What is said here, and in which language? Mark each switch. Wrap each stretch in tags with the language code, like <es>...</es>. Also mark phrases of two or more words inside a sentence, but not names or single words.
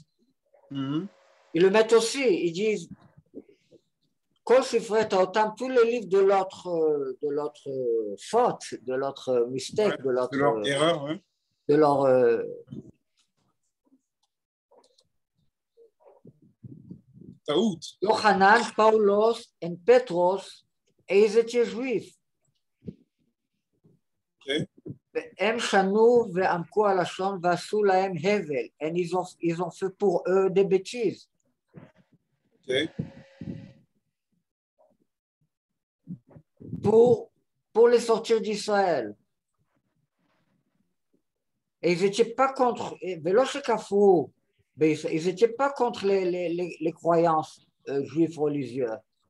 <fr>Ils le mettent aussi, ils disent</fr> <he>כל ספרי טעותם,</he> <fr>tous les livres de l'autre faute, de l'autre mistake, Ouais. De leur erreur, ouais. de leur Taout. Yochanan, Paulos et Petros, et ils étaient juifs. Ok.</fr> <he>הם שנו ועמקו הלשון ועשו להם הבל.</he> <fr>Ils ont fait pour eux des bêtises. Ok. Pour les sortir d'Israël. Et ils n'étaient pas contre, ils n'étaient pas contre les croyances juives religieuses.</fr>